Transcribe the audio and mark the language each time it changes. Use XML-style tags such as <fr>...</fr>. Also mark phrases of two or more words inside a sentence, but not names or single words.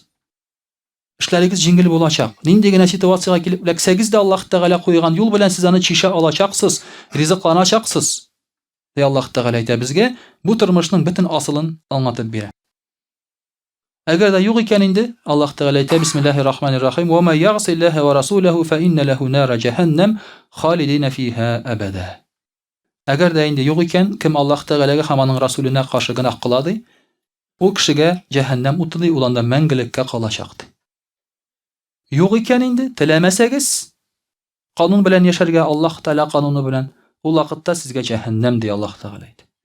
<tt>Эшләрегез җиңел булачак. Нинди генә ситуациягә килеп эләксәгез дә Аллаһ Тәгалә куйган юл белән сез аны чишә алачаксыз, ризыкланачаксыз. Ди Аллаһ Тәгалә әйтә безгә, бу тормышның бөтен асылын аңлатып бирә. Әгәр дә юк икән инде, Аллаһ Тәгалә әйтә,</tt> <ar>بسم الله الرحمن الرحيم ومن يعص الله ورسوله فإن له نار جهنم خالدين فيها أبدا."</ar> <tt>Әгәр дә инде юк икән, кем Аллаһ Тәгаләгә һәм аның расулына каршы гынах кыла ди, ул кешегә җаһаннам уты ди, ул анда мәңгелеккә калачак ди. Юк икән инде, теләмәсәгез, канун белән яшәргә, Аллаһ Тәгалә кануны белән, ул вакытта сезгә җаһаннам ди Аллаһ Тәгалә әйтә.</tt>